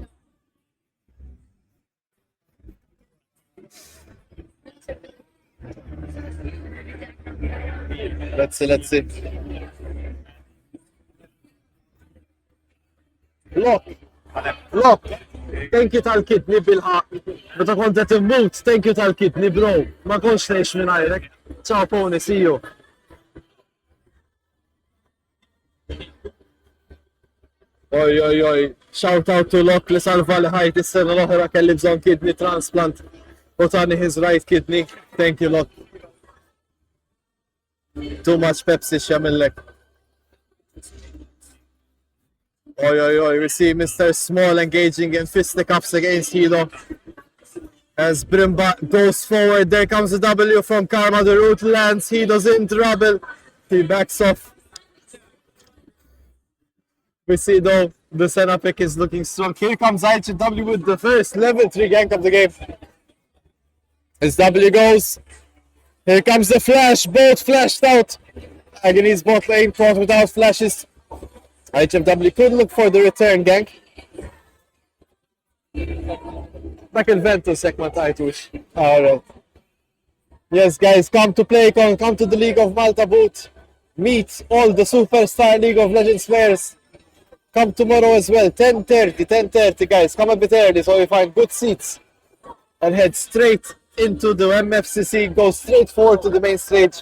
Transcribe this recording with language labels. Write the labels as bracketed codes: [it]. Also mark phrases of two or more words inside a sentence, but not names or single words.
[en] Let's see. Look. Thank you [mt] tal-kitni bil-ħaq. Meta kont qed immut, [en] thank you [mt] tal-kitni bro. Ma kontx tgħix minn għajrek. [en] Ciao Pony, see you. Oj. Shout out to [mt] Lok li salva li ħajt is-sena l-oħra kelli bżonn [en] kidney transplant. [mt] U tani [en] his right kidney. Thank you Lok. Too much Pepsi x'jagħmellek. Oi, we see Mr. Small engaging in fisticuffs against Hilo. As Brimba goes forward, there comes a W from Karma. The root lands, Hilo's in trouble. He backs off. We see though, the Senna pick is looking strong. Here comes IGW with the first level 3 gank of the game. As W goes, here comes the flash, both flashed out. Agony's bot lane caught without flashes. HFW could look for the return gank. [mt] Dak il-ventu sekk ma tajtux. [en] Alright. Yes guys, come to PLAYCON, come to the League of Malta booth. Meet all the superstar League of Legends players. Come tomorrow as well, 10:30 guys. Come a bit early so we find good seats. And head straight into the MFCC, go straight forward to the main stage.